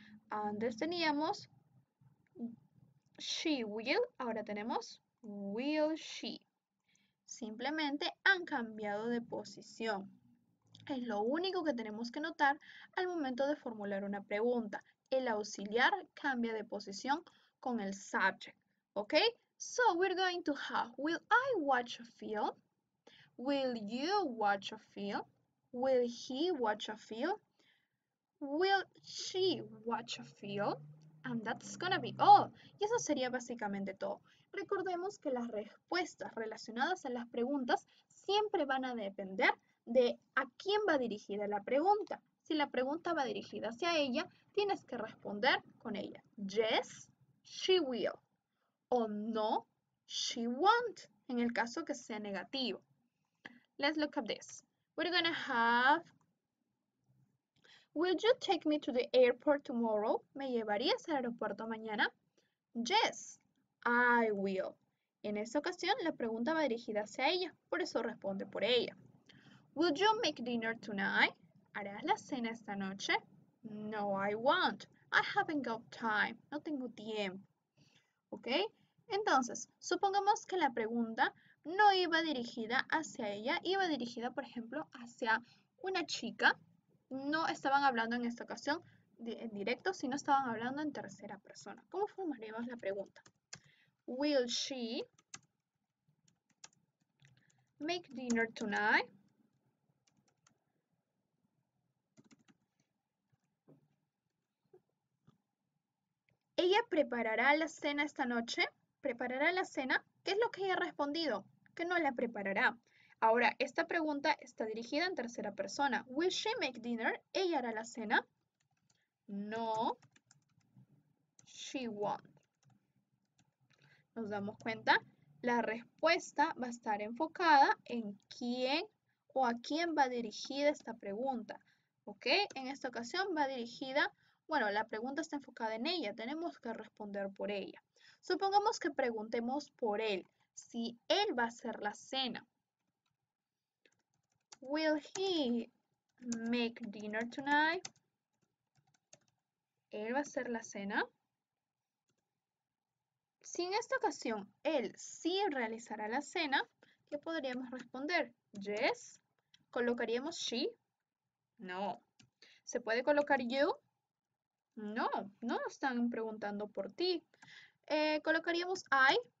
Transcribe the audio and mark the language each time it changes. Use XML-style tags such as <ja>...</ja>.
<es>Antes teníamos she will, ahora tenemos will she. Simplemente han cambiado de posición. Es lo único que tenemos que notar al momento de formular una pregunta. El auxiliar cambia de posición con el subject. ¿Ok?</es> <en>So we're going to have, will I watch a film? Will you watch a film? Will he watch a film? Will she watch a film? And that's gonna be all.</en> <es>Y eso sería básicamente todo. Recordemos que las respuestas relacionadas a las preguntas siempre van a depender de a quién va dirigida la pregunta. Si la pregunta va dirigida hacia ella, tienes que responder con ella.</es> <en>Yes, she will. O no, she won't,</en> <es>en el caso que sea negativo.</es> <en>Let's look at this. We're gonna have, will you take me to the airport tomorrow?</en> <es>¿Me llevarías al aeropuerto mañana?</es> <en>Yes, I will.</en> <es>En esta ocasión la pregunta va dirigida hacia ella, por eso responde por ella.</es> <en>Will you make dinner tonight?</en> <es>¿Harás la cena esta noche?</es> <en>No, I won't. I haven't got time.</en> <es>No tengo tiempo.</es> <en>¿Ok?</en> <es>Entonces, supongamos que la pregunta no iba dirigida hacia ella, iba dirigida, por ejemplo, hacia una chica. No estaban hablando en esta ocasión en directo, sino estaban hablando en tercera persona. ¿Cómo formaríamos la pregunta?</es> <en>Will she make dinner tonight?</en> <es>¿Ella preparará la cena esta noche? ¿Preparará la cena? ¿Qué es lo que ella ha respondido? Que no la preparará. Ahora, esta pregunta está dirigida en tercera persona.</es> <en>Will she make dinner?</en> <es>¿Ella hará la cena?</es> <en>No, she won't.</en> <es>¿Nos damos cuenta? La respuesta va a estar enfocada en quién o a quién va dirigida esta pregunta. ¿Ok? En esta ocasión va dirigida, bueno, la pregunta está enfocada en ella, tenemos que responder por ella. Supongamos que preguntemos por él, si él va a hacer la cena.</es> <en>Will he make dinner tonight?</en> <es>¿Él va a hacer la cena? Si en esta ocasión él sí realizará la cena, ¿qué podríamos responder? Yes. ¿Colocaríamos she? No. ¿Se puede colocar you? No, no están preguntando por ti. ¿Colocaríamos I?</es>